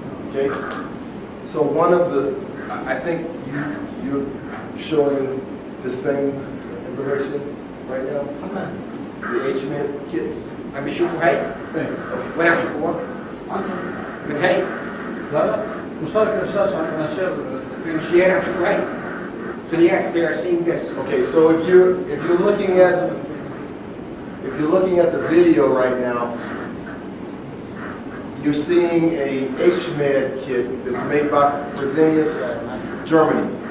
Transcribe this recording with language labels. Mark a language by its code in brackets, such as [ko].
[en] Okay, so one of the, I think you're showing the same information right now? The HMID kit? [ar] عم بيشوفوا هاي؟ وين عم بيشوفوها؟ من هاي؟ لا مشاركة الشاشة عندنا شير شير عم بيشوفوا هاي؟ [en] So yes, they are seeing this. Okay, so if you're looking at the video right now, you're seeing a HMID kit that's made by Fresenius, Germany.